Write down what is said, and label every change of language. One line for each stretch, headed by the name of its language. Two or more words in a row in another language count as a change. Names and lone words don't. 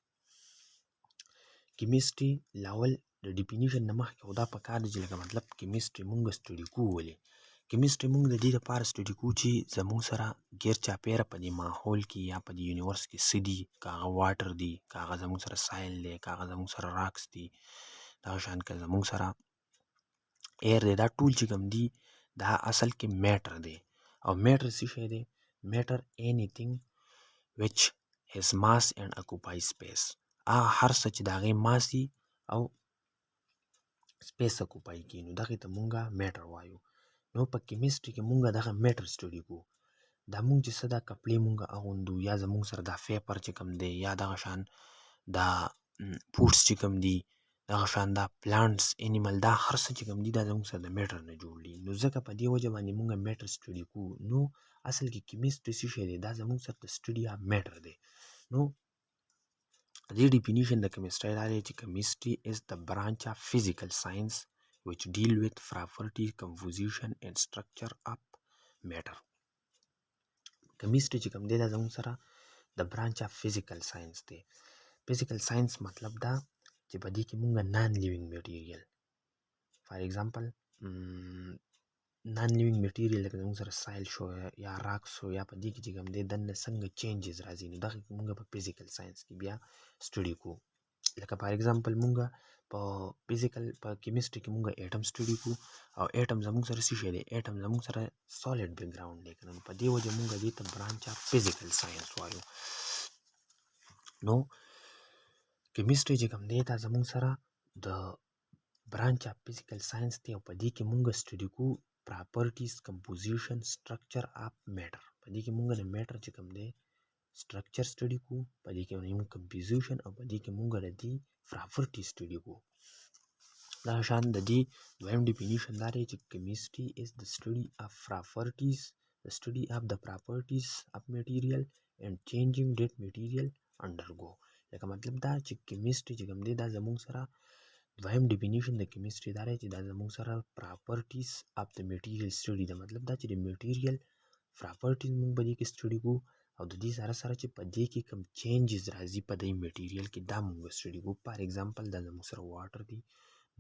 Pashto: کیمستري لاول د ډیفینیشن نه مخکې خو دا پکار دی چې لکه مطلب کیمستري مونږ سټډي کوو ولې کیمستري مونږ د دې لپاره سټډي کوو چې زموږ سره غیر چاپیره په دې ماحول کې یا په دې یونیورس کې څه دي که هغه واټر دي که هغه زموږ سره سایل دی که هغه زموږ سره راکس دي دغه شان که زموږ سره ایر دی دا ټول چې کوم دي دا اصل کې میټر دی او میټر څه شی دی میټر
English: anything which has mass and occupies space
Pashto: هر څه چې د هغې ماسي او
English: space occupy
Pashto: کړي نو دغې ته مونږه میټر وایو نو په کیمستري کې مونږه دغه میټر سټډي کوو دا مونږ چې څه دا کپړې مونږه اغوندو یا زمونږ سره دا فیپر چې کوم دی یا دغه شان دا فوډس چې کوم دي دغه شان دا
English: plants animal
Pashto: دا هر څه چې کوم دي دا زمونږ سره د میټر نه جوړ دي نو ځکه په دې وجه باندې مونږه میټر سټډي کوو نو اصل کې کیمستري څه شی دی دا زمونږ سره د
English: study of matter
Pashto: دی نو
English: The definition the chemistry chemistry is the branch of physical science which deal with property, composition and structure of matter.
Pashto: Chemistry چې کوم دی دا زموږ سره
English: the branch of physical science
Pashto: دی
English: physical science
Pashto: مطلب دا چې په دې کې مونږ
English: non living material for example non living material
Pashto: لکه زموږ سره سایل شو یا راک شو یا په دې کې چې کوم دی دننه څنګه چینجز راځي نو دغه موږ په
English: physical science
Pashto: کې بیا سټډي کوو لکه
English: for example
Pashto: موږ په فزیکل په کیمستري کې موږ اټم سټډي کوو او اټم زموږ سره څه شی دی اټم زموږ سره
English: solid back ground
Pashto: دی کنه په دې وجه موږ دې ته
English: branch of physical science
Pashto: وایو نو کیمستري چې کوم دی دا زموږ سره د
English: branch of physical science
Pashto: دی او په دې کې موږ سټډي کوو
English: properties composition structure of matter
Pashto: په دې کې موږ د میټر چې کوم دی
English: structure study
Pashto: کوو په دې کې موږ composition او په دې کې موږ د دې
English: properties study
Pashto: کوو دا شان د دې دویم definition دا دی چې chemistry
English: is the study of properties the study of the properties of material and changing that material undergo
Pashto: لکه مطلب دا چې chemistry چې کوم دی دا زموږ سره دویم ډیفینیشن د کیمستري دا دی چې دا زموږ سره
English: properties of
Pashto: د
English: material study
Pashto: دا مطلب دا چې د
English: material properties
Pashto: موږ په دې کې سټډي کوو او د دې سره سره چې په دې کې کوم چینجز راځي په دې میټیریل کې دا موږ سټډي کوو
English: for example
Pashto: دا زموږ سره واټر دی نو